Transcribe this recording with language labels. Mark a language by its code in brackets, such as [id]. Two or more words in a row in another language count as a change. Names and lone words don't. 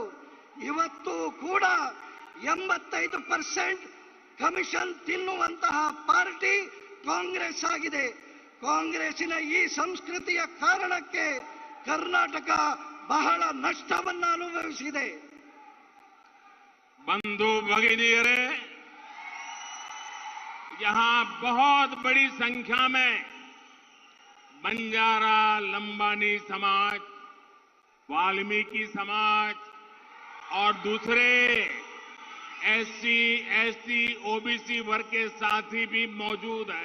[kn] ಇವತ್ತು ಕೂಡ 85% ಕಮಿಷನ್ ತಿನ್ನುವಂತಹ ಪಾರ್ಟಿ ಕಾಂಗ್ರೆಸ್ ಆಗಿದೆ. ಕಾಂಗ್ರೆಸ್ಸಿನ ಈ ಸಂಸ್ಕೃತಿಯ ಕಾರಣಕ್ಕೆ ಕರ್ನಾಟಕ ಬಹಳ ನಷ್ಟವನ್ನು ಅನುಭವಿಸಿದೆ. [hi] बंधु भगिनीरे, यहाँ बहुत बड़ी संख्या में बंजारा, लंबानी समाज, वाल्मीकि समाज और दूसरे एससी, एसटी, ओबीसी वर्ग के साथी भी मौजूद हैं।